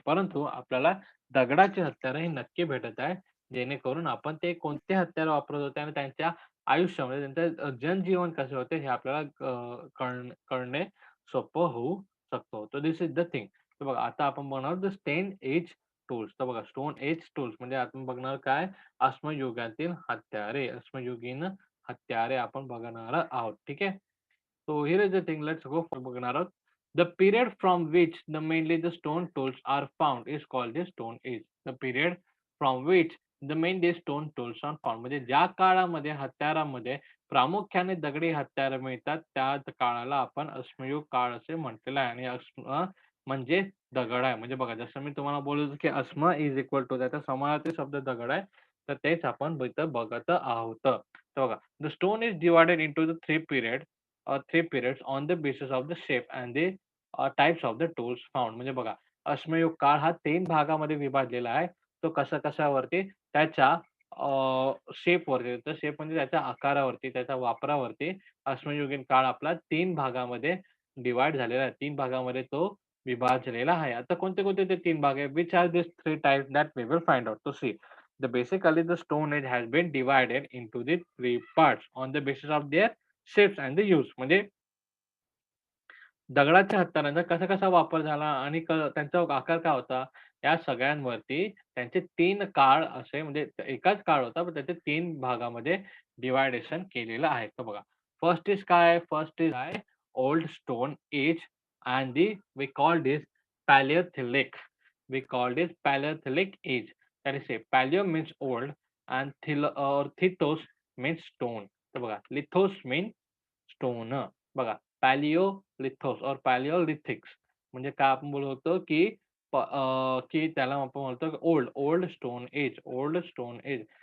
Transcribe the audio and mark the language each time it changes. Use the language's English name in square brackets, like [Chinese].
[Marathi] परंतु आपल्याला दगडाचे हत्यार हे नक्की भेटत आहे, जेणेकरून आपण ते कोणते हत्यार वापरत होते आणि त्यांच्या आयुष्यामध्ये त्यांचं जनजीवन कसे होते हे आपल्याला कळणे सोपं होऊ शकतो. तर [English] This is the thing. [Marathi] तर बघा, आता आपण बघणार द स्टेन एज टूल्स. तर बघा, स्टोन एज टूल्स म्हणजे आपण बघणार काय, अश्मयुगातील हत्यारे. अश्मयुगीन हत्यारे आपण बघणार आहोत. ठीक आहे. [English] So here is the thing. Let's go for [Marathi] बघणार आहोत. [English] The period from which mainly the stone tools are found is called the Stone Age. The period from which mainly stone tools are found [Marathi] म्हणजे ज्या काळामध्ये हत्यारामध्ये प्रामुख्याने दगडी हत्यारं मिळतात, त्या काळाला आपण अश्मयुग काळ असे म्हटलेलं आहे आणि म्हणजे दगड आहे. म्हणजे बघा, जसं मी तुम्हाला बोललो की अश्म [English] is equal to [Marathi] त्याचा समानार्थी शब्द दगड आहे. तर तेच आपण इथं बघत आहोत. तर बघा, [English] the stone is divided into the three periods on the basis of the shape and the types of the tools found. [Marathi] म्हणजे बघा, अश्मयुग काळ हा 3 भागामध्ये विभागलेला आहे. तो कशावरती? त्याच्या शेपवरती. तर शेप म्हणजे त्याच्या आकारावरती, त्याच्या वापरावरती अश्मयुगीन काळ आपला 3 भागामध्ये डिव्हाईड झालेला आहे. 3 भागामध्ये तो विभाजलेला आहे. आता कोणते-कोणते ते 3 भाग आहेत? [English] Which are these 3 types that we will find out. So see, basically the stone age has been divided into the 3 parts on the basis of their shapes and the use. [Marathi] म्हणजे दगडाच्या हत्यारांचा कसा-कसा वापर झाला आणि त्यांचा आकार काय होता, या सगळ्यांवरती त्यांचे 3 काळ असे म्हणजे एकाच काळ होता, पण त्याचे 3 भागामध्ये डिव्हायडेशन केलेलं आहे. तर बघा, [English] first is [Marathi] काय? [English] Old stone age and we called this palaeolithic. We called this palaeolithic age. That is palaeo means old and lithos means stone. [Marathi] तर बघा, [English] Lithos means stone. [Marathi] बघा, पॅलिओलिथोस और पॅलिओलिथिक्स म्हणजे काय आपण बोलतो, की त्याला आपण म्हणतो [English] old stone age